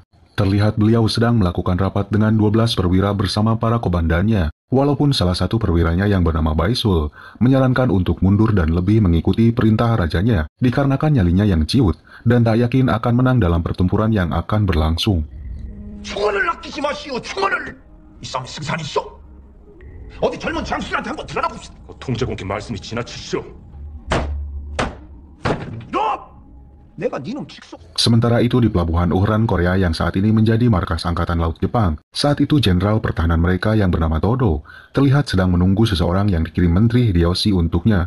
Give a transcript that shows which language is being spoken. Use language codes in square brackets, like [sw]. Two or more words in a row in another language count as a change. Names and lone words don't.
[id] Terlihat beliau sedang melakukan rapat dengan 12 perwira bersama para komandannya, walaupun salah satu perwiranya yang bernama Baisul menyarankan untuk mundur dan lebih mengikuti perintah rajanya, dikarenakan nyalinya yang ciut dan tak yakin akan menang dalam pertempuran yang akan berlangsung. [ko] 총알을 아끼지 마시오, 총알을! 이 싸움의 승산이시오! 어디 젊은 장수들한테 한번 드러나 봅시다. 통제공께 말씀이 지나치시오. 너! 내가 니놈 직속... [id] Sementara itu di pelabuhan Uhran, Korea yang saat ini menjadi markas Angkatan Laut Jepang, saat itu Jenderal Pertahanan mereka yang bernama Todo terlihat sedang menunggu seseorang yang dikirim Menteri Hideyoshi untuknya.